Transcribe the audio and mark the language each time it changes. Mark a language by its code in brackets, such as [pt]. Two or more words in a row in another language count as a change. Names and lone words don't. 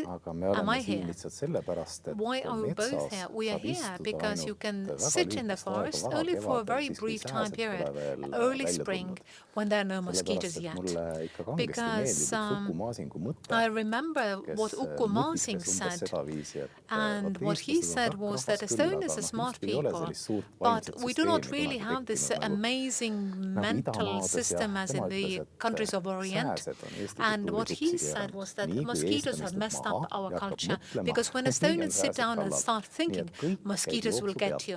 [et] Aga me oleme siin lihtsalt sellepärast, et metsas saab istuda ainult väga lühikest aega kevadel, siis kui sääsed pole veel välja tulnud. Sellepärast, et mulle ikka kangesti meeldib Uku Maasingu mõte, kes mõtisles umbes seda viisi, et eestlased on [en] that Estonians are smart people, but we do not really have this amazing mental system as in the countries of Orient. And what he said was that mosquitoes have messed up our culture, because when Estonians sit down and start thinking, mosquitoes will get you.